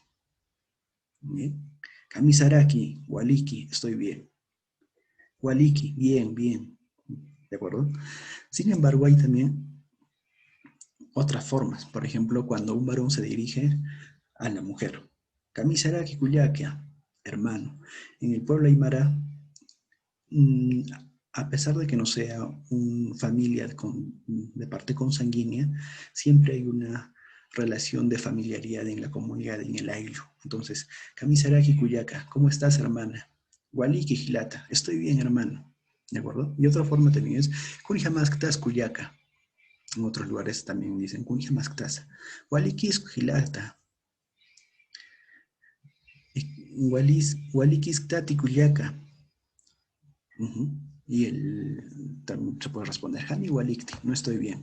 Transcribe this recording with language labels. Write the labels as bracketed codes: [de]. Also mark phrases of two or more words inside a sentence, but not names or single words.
[ay] ¿Bien? Kamisaraki, Waliki, [es] estoy bien. Waliki, bien, bien. ¿De acuerdo? Sin embargo, hay también otras formas. Por ejemplo, cuando un varón se dirige a la mujer. [ay] Kamisaraki Kuyakia, hermano. [es] En el pueblo aymara, a pesar de que no sea una familia de parte consanguínea, siempre hay una relación de familiaridad en la comunidad, en el ayllu. Entonces, [ay] Kamisaraki Kuyaka, [es] ¿cómo estás, hermana? [ay] Waliki Hilata, [es] estoy bien, hermano. ¿De acuerdo? Y otra forma también es [ay] Kunjamasktas Kuyaka. [es] En otros lugares también dicen Kunjamasktas. [ay] Waliki Hilata. Walikistati Kuyaka. [es] Y también se puede responder, [ay] Hani Walikti, [es] no estoy bien.